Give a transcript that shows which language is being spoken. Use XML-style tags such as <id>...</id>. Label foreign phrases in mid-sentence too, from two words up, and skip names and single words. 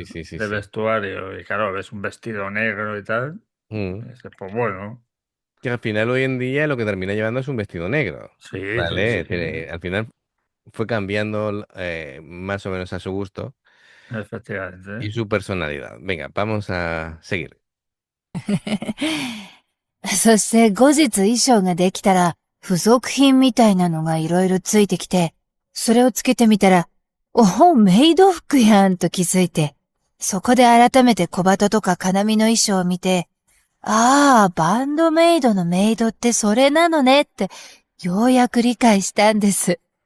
<es>de vestuario y claro, ves un vestido negro y tal. Mm. Y dices, pues bueno, Que al final hoy en día lo que termina llevando es un vestido negro. sí, ¿Vale? sí, Al final fue cambiando más o menos a su gusto efectivamente. y su personalidad. Venga, vamos a seguir.</es> <ja>そして後日衣装ができたら、付属品みたいなのがいろいろついてきて、それをつけてみたら、メイド服やんと気づいて、そこで改めて小鳩とか金見の衣装を見て、バンドメイドのメイドってそれなのねって、ようやく理解したんです。</ja>